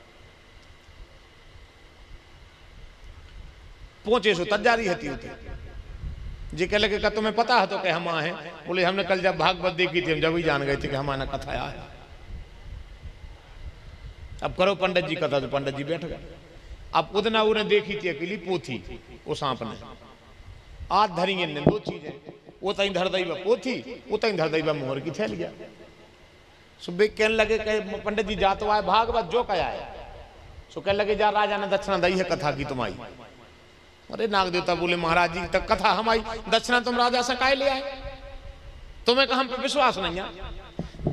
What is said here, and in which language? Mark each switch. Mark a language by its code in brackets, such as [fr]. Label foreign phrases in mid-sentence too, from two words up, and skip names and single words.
[bns] पहुंचे सो तजारी होती जी कह लगे तुम्हें पता है तो कि हम आए हैं? बोले हमने कल जब भागवत देखी थी हम जब ही जान गए थे कि हमारा कथा आया। अब करो पंडित जी कथा, तो पंडित जी बैठ गए। अब उदना उन्हें देखी थी अकेली पोथी, वो सांप ने आज धरी ने 2 चीजें, वो तई धर दई पोथी, वो तई धर दई मोहर की थैलिया। सुबह कहने लगे पंडित जी जा तो आए भागवत जो कया है, सो कहने लगे जा राजा ने दक्षिणा दी है कथा की तुम्हारी। अरे नाग देवता बोले महाराज जी तक कथा हमारी, दक्षिणा तुम राजा से काय ले आए? तुम्हें कहा हम पे विश्वास नहीं है।